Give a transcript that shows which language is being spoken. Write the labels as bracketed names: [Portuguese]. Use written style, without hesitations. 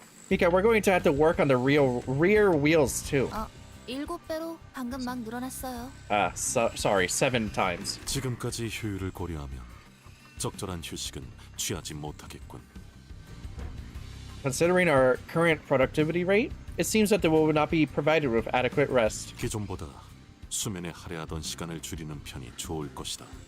[English] Mika, we're going to have to work on the rear wheels too. [Korean] 7배로 방금 막 늘어났어요. [English] Sorry, 7 times. [Korean] 지금까지 효율을 고려하면 적절한 휴식은 취하지 못하겠군. [English] Considering our current productivity rate, it seems that they will not be provided with adequate rest. [Korean] 기존보다 수면에 할애하던 시간을 줄이는 편이 좋을 것이다.